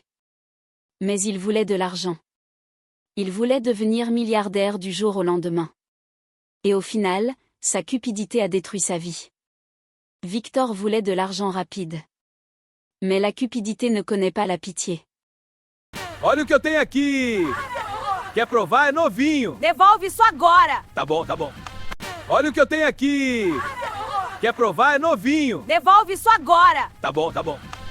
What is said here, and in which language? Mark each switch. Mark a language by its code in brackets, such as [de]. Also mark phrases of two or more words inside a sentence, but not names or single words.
[fr] Mais il voulait de l'argent. Il voulait devenir milliardaire du jour au lendemain. Et au final, sa cupidité a détruit sa vie. Victor voulait de l'argent rapide. Mais la cupidité ne connaît pas la pitié. [pt] Olha o que eu tenho aqui! Quer provar? É novinho! Devolve isso agora! Tá bom, tá bom. Olha o que eu tenho aqui! Quer provar? É novinho! Devolve isso agora! Tá bom, tá bom.